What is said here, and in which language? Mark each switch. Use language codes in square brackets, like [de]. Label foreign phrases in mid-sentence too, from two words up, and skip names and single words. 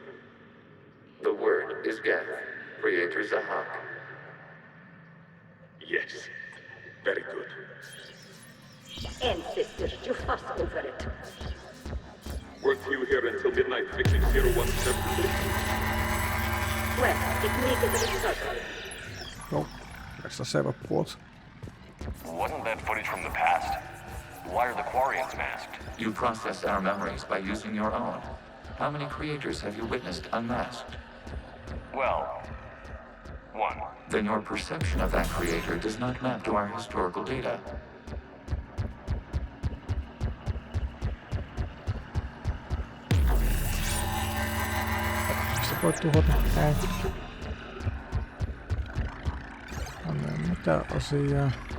[en] The word is Geth, Creator Zahak. Yes. Very good. Ancestors, you fuss over it. Weren't you here until midnight fixing 01 separately? Well, it needed a result. [fi] Joo, tässä save puolta. [en] Wasn't that footage from the past? Why are the Quarians masked? You process our memories by using your own. How many creators have you witnessed unmasked? Well, one. Then your perception of that creator does not map to our historical data. [fi] Se voi tuhota. Ei. Mitä asiaa?